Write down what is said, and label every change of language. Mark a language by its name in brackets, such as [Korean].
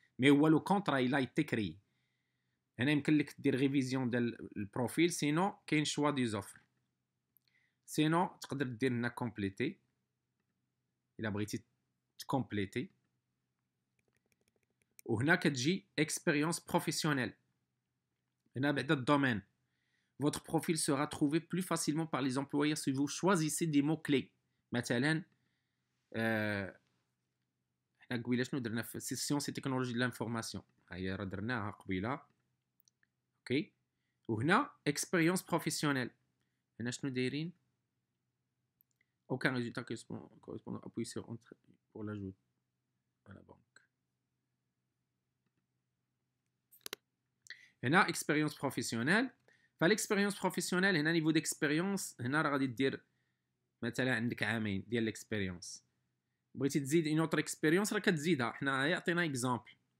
[Arabic] مي هو لو كونطرا الا يتكري. هنا يمكن لك دير ريفيزيون ديال البروفيل. سينو كاين شوا دي زوفر. سينو تقدر دير هنا كومبليتي الا بغيتي تكومبليتي. وهنا كتجي اكسبيريونس بروفيسيونيل. هنا بعدا الدومين. [French] Votre profil sera trouvé plus facilement par les employeurs si vous choisissez des mots-clés. [Arabic] مثلا حنا قبيله شنو درنا في سيسيون سي تكنولوجي دو لانفورماسيون، هي راه درناها قبيله. اوكي. وهنا اكسبيريونس بروفيسيونيل. هنا شنو دايرين؟ [French] aucun résultat correspondant appuyez sur entrée pour l'ajout à la banque. [Arabic] هنا اكسبيريونس بروفيسيونيل. فالاكسبيريونس بروفيسيونيل هنا نيفو ديكسبيريونس. هنا راه غادي دير مثلا عندك عامين ديال الاكسبيريونس، بغيتي تزيد اون اوتر اكسبيريونس راه كتزيدها. حنا يعطينا اكزامبل.